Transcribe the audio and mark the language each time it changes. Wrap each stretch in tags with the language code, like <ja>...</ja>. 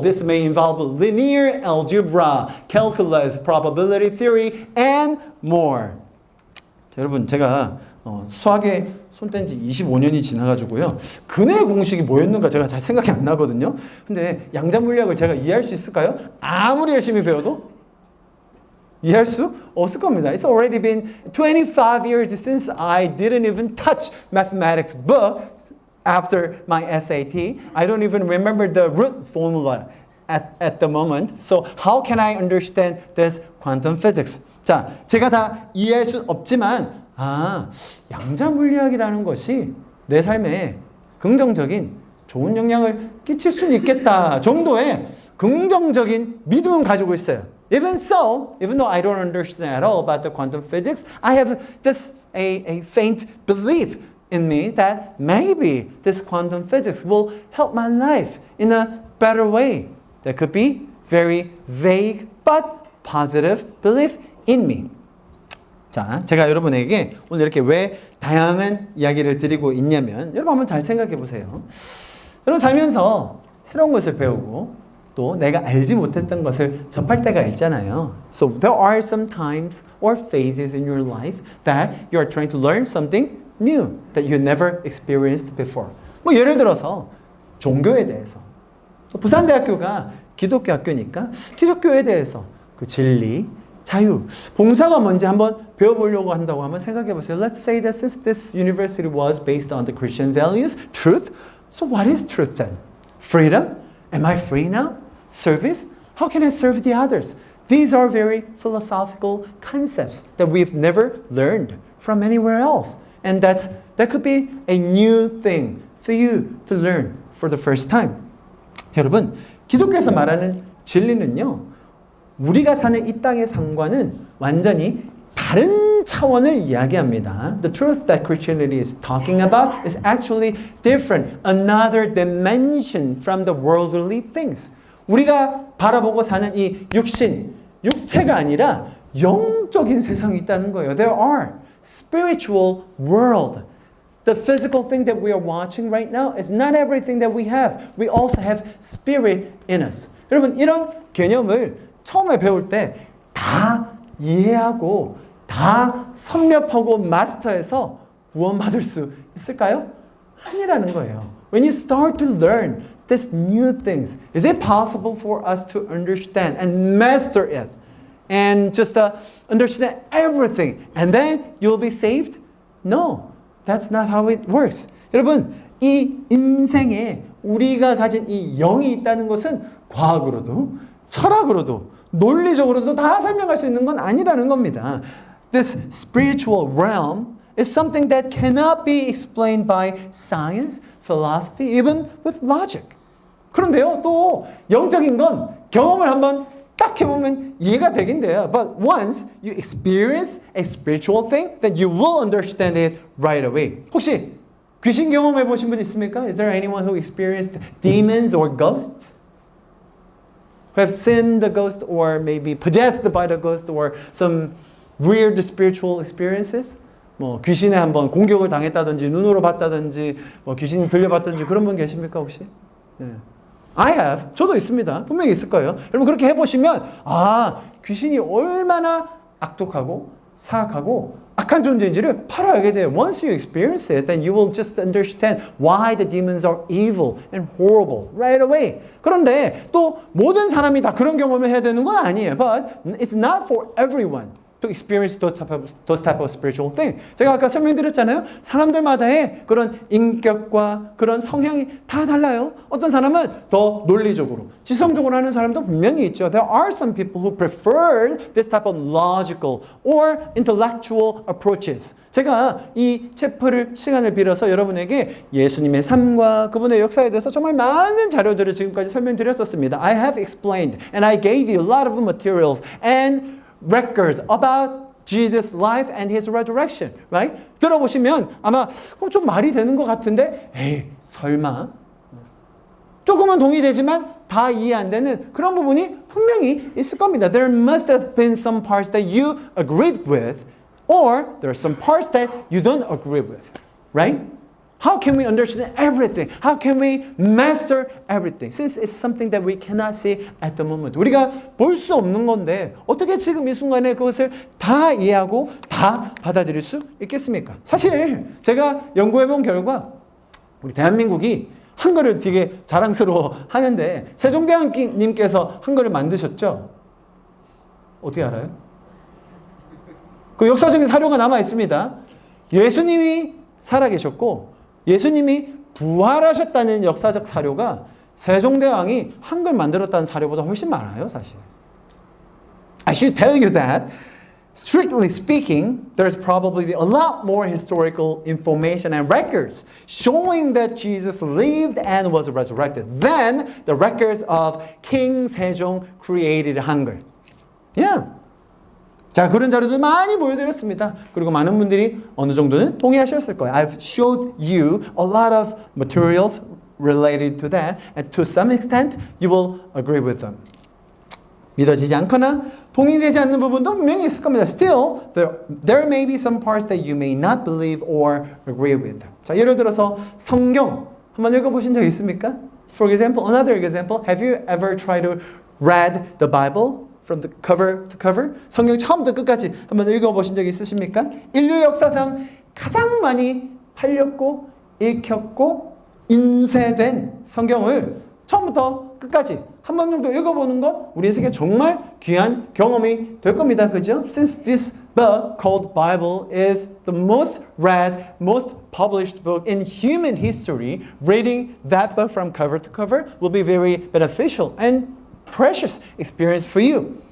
<en>This may involve linear algebra, calculus, probability theory, and more.</en> <ko>자, 여러분, 제가 수학에 손뗀 지 25년이 지나가지고요. 근의 공식이 뭐였는가 제가 잘 생각이 안 나거든요. 근데 양자 물리학을 제가 이해할 수 있을까요? 아무리 열심히 배워도 이해할 수 없을 겁니다.</ko> <en>It's already been 25 years since I didn't even touch mathematics book after my SAT. I don't even remember the root formula at the moment. So how can I understand this quantum physics?</en> <ko>자, 제가 다 이해할 수 없지만 양자 물리학이라는 것이 내 삶에 긍정적인 좋은 영향을 끼칠 수는 있겠다 정도의 긍정적인 믿음은 가지고 있어요.</ko> <en>Even so, even though I don't understand at all about the quantum physics, I have a faint belief in me that maybe this quantum physics will help my life in a better way. That could be very vague but positive belief in me.</en> <ko>자, 제가 여러분에게 오늘 이렇게 왜 다양한 이야기를 드리고 있냐면 여러분 한번 잘 생각해 보세요. 여러분 살면서 새로운 것을 배우고 또 내가 알지 못했던 것을 접할 때가 있잖아요.</ko> <en>So there are some times or phases in your life that you are trying to learn something new that you never experienced before.</en> <ko>예를 들어서 종교에 대해서. 또 부산대학교가 기독교 학교니까 기독교에 대해서 그 진리, 자유, 봉사가 뭔지 한번 배워보려고 한다고 하면 생각해 보세요.</ko> <en>Let's say that since this university was based on the Christian values, truth. So what is truth then? Freedom? Am I free now? Service? How can I serve the others? These are very philosophical concepts that we've never learned from anywhere else. And that could be a new thing for you to learn for the first time.</en> <ko>여러분, 기독교에서 말하는 진리는요, 우리가 사는 이 땅의 상과는 완전히 다른 차원을 이야기합니다.</ko> <en>The truth that Christianity is talking about is actually different, another dimension from the worldly things.</en> <ko>우리가 바라보고 사는 이 육체가 아니라 영적인 세상이 있다는 거예요.</ko> <en>There are spiritual world. The physical thing that we are watching right now is not everything that we have. We also have spirit in us.</en> <ko>여러분, 이런 개념을 처음에 배울 때 다 이해하고 다 섭렵하고 마스터해서 구원받을 수 있을까요? 아니라는 거예요.</ko> <en>When you start to learn these new things? Is it possible for us to understand and master it? And just understand everything. And then you'll be saved? No, that's not how it works.</en> <ko>여러분, 이 인생에 우리가 가진 이 영이 있다는 것은 과학으로도 철학으로도 논리적으로도 다 설명할 수 있는 건 아니라는 겁니다.</ko> <en>This spiritual realm is something that cannot be explained by science, philosophy, even with logic.</en> <ko>그런데요, 또 영적인 건 경험을 한번 딱 해보면 이해가 되긴 돼요.</ko> <en>But once you experience a spiritual thing, then you will understand it right away.</en> <ko>혹시 귀신 경험해 보신 분 있습니까?</ko> <en>Is there anyone who experienced demons or ghosts? Who have seen the ghost or maybe possessed by the ghost or some weird spiritual experiences?</en> <ko>뭐 귀신에 한번 공격을 당했다든지 눈으로 봤다든지 뭐 귀신 들려봤다든지 그런 분 계십니까 혹시? 네.</ko> <en>I have.</en> <ko>저도 있습니다. 분명히 있을 거예요. 여러분 그렇게 해보시면 아 귀신이 얼마나 악독하고 사악하고 악한 존재인지를 바로 알게 돼요.</ko> <en>Once you experience it, then you will just understand why the demons are evil and horrible right away.</en> <ko>그런데 또 모든 사람이 다 그런 경험을 해야 되는 건 아니에요.</ko> <en>But it's not for everyone to experience those type of spiritual thing.</en> <ko>제가 아까 설명드렸잖아요. 사람들마다의 그런 인격과 그런 성향이 다 달라요. 어떤 사람은 더 논리적으로, 지성적으로 하는 사람도 분명히 있죠.</ko> <en>There are some people who prefer this type of logical or intellectual approaches.</en> <ko>제가 이 챕터를 시간을 빌어서 여러분에게 예수님의 삶과 그분의 역사에 대해서 정말 많은 자료들을 지금까지 설명드렸었습니다.</ko> <en>I have explained and I gave you a lot of materials and records about Jesus' life and His resurrection, right?</en> <ko>들어보시면 아마 좀 말이 되는 것 같은데, 에이, 설마. 조금은 동의되지만 다 이해 안 되는 그런 부분이 분명히 있을 겁니다.</ko> <en>There must have been some parts that you agreed with, or there are some parts that you don't agree with, right? How can we understand everything? How can we master everything? Since it's something that we cannot see at the moment.</en> <ko>우리가 볼 수 없는 건데 어떻게 지금 이 순간에 그것을 다 이해하고 다 받아들일 수 있겠습니까? 사실 제가 연구해본 결과 우리 대한민국이 한글을 되게 자랑스러워 하는데 세종대왕님께서 한글을 만드셨죠? 어떻게 알아요? 그 역사적인 사료가 남아 있습니다. 예수님이 살아계셨고 예수님이 부활하셨다는 역사적 사료가 세종대왕이 한글 만들었다는 사료보다 훨씬 많아요, 사실.</ko> <en>I should tell you that, strictly speaking, there's probably a lot more historical information and records showing that Jesus lived and was resurrected than the records of King Sejong created Hangul. Yeah.</en> <ko>자, 그런 자료들 많이 보여드렸습니다. 그리고 많은 분들이 어느 정도는 동의하셨을 거예요.</ko> <en>I've showed you a lot of materials related to that, and to some extent, you will agree with them.</en> <ko>믿어지지 않거나 동의되지 않는 부분도 분명히 있을 겁니다.</ko> <en>Still, there may be some parts that you may not believe or agree with.</en> <ko>자, 예를 들어서 성경 한번 읽어보신 적 있습니까?</ko> <en>For example, another example, have you ever tried to read the Bible? From the cover to cover.</en> <ko>성경 처음부터 끝까지 한번 읽어보신 적 있으십니까? 인류 역사상 가장 많이 팔렸고 읽혔고 인쇄된 성경을 처음부터 끝까지 한 번 정도 읽어보는 것 우리 인생에 정말 귀한 경험이 될 겁니다. 그죠?</ko> <en>Since this book called Bible is the most read, most published book in human history, reading that book from cover to cover will be very beneficial and precious experience for you.</en>